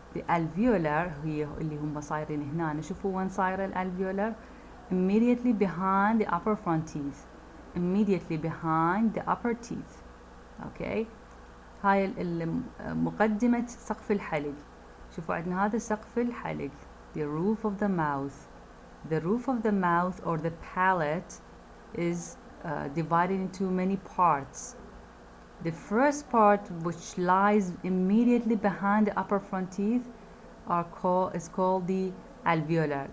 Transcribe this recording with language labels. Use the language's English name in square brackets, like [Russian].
[Arabic] The alveolar هي اللي هم صايرين هنا. شوفوا وين صايرة [English] الالveolar؟ Immediately behind the upper front teeth. Immediately behind the upper teeth. [Arabic] Okay. هاي مقدمة سقف الحلق. شوفوا عندنا هذا سقف الحلق. [English] The roof of the mouth. The roof of the mouth or the palate is divided into many parts. The first part, which lies immediately behind the upper front teeth, is called the alveolar.